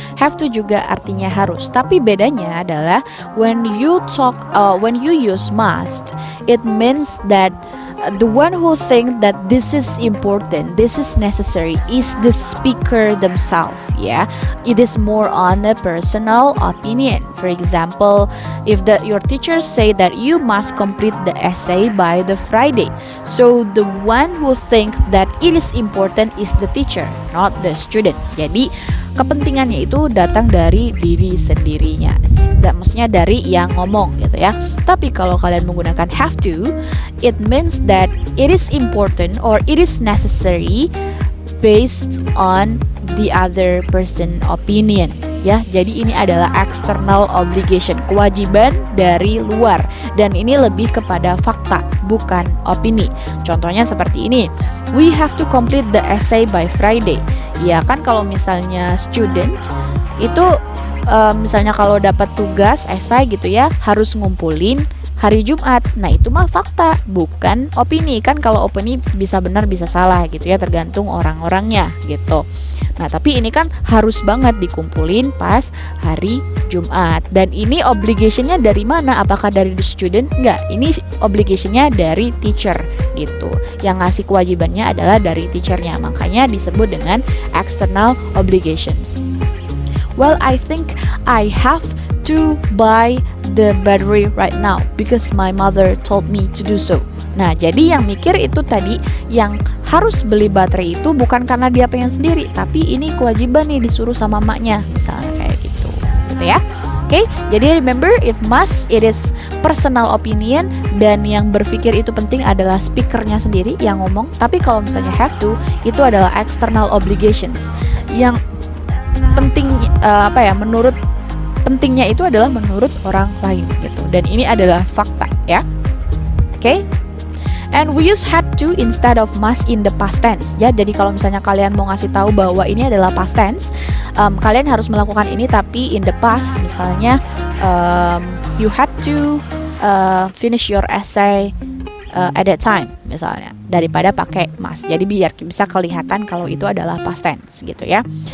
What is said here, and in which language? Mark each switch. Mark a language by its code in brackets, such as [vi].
[en] Have to [id] juga artinya harus, tapi bedanya adalah [en] when you use must, it means that the one who think that this is important, this is necessary, is the speaker themselves ya. It is more on a personal opinion. For example, if your teachers say that you must complete the essay by the Friday, so the one who think that it is important is the teacher, not the student. [id] Jadi kepentingannya itu datang dari diri sendirinya, maksudnya dari yang ngomong gitu ya. Tapi kalau kalian menggunakan [en] have to, it means that it is important or it is necessary based on the other person opinion ya. [id] Jadi ini adalah external obligation, kewajiban dari luar, dan ini lebih kepada fakta bukan opini. Contohnya seperti ini, [en] we have to complete the essay by Friday. [id] Ya kan, kalau misalnya student itu misalnya kalau dapat tugas essay gitu ya, harus ngumpulin hari Jumat. Nah, itu mah fakta, bukan opini. Kan kalau opini bisa benar bisa salah gitu ya, tergantung orang-orangnya gitu. Nah, tapi ini kan harus banget dikumpulin pas hari Jumat. Dan ini obligationnya dari mana? Apakah dari the student? Enggak, ini obligationnya dari teacher gitu. Yang ngasih kewajibannya adalah dari teachernya. Makanya disebut dengan external obligations. [en] Well, I think I have to buy the battery right now because my mother told me to do so. [id] Nah, jadi yang mikir itu tadi, yang harus beli baterai itu bukan karena dia pengen sendiri, tapi ini kewajiban nih, disuruh sama maknya, misalnya kayak gitu ya. Oke, jadi [en] remember, if must, it is personal opinion, [id] dan yang berpikir itu penting adalah speakernya sendiri yang ngomong. Tapi kalau misalnya have to, itu adalah external obligations. Yang penting menurut pentingnya itu adalah menurut orang lain gitu. Dan ini adalah fakta ya. Oke. [en] And we use had to instead of must in the past tense ya. [id] Jadi kalau misalnya kalian mau ngasih tahu bahwa ini adalah past tense, kalian harus melakukan ini tapi in the past. [en] Misalnya you had to finish your essay at that time misalnya, [id] daripada pakai [en] must. [id] Jadi biar bisa kelihatan kalau itu adalah past tense gitu ya.